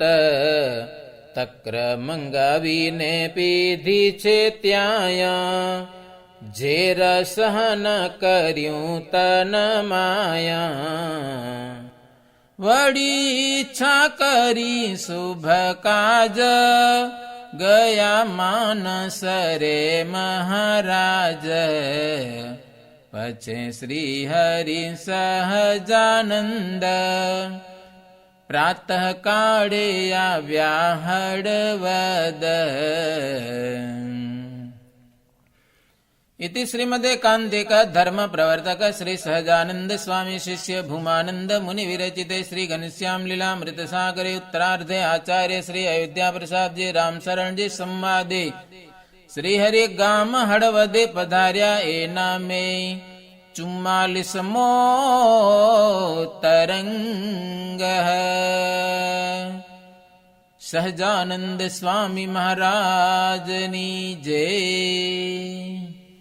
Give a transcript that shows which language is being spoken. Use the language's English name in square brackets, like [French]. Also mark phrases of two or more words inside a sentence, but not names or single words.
[Gujarati] તક્ર મંગાવીને પીધી છે ત્યાં, ઝેર સહન કર્યું તન માયા, વળી ઈચ્છા કરી શુભ કાજ, ગયા માનસ રે મહારાજ, પછી શ્રી હરિ સહજાનંદ, પ્રાતઃ કાળે આવ્યા હળવદ. [Sanskrit] इति श्रीमदेकान्तिक धर्म प्रवर्तक श्री सहजानंद स्वामी शिष्य भूमानंद मुनि विरचिते श्री घनश्याम लीलामृत सागरे उत्तरार्धे आचार्य श्री अयोध्या प्रसाद जी राम शरण जी संवादे [Gujarati] શ્રી હરિ ગામ હળવદે પધાર્યા એના માં 44મો તરંગ સહજાનંદ સ્વામી મહારાજની જય.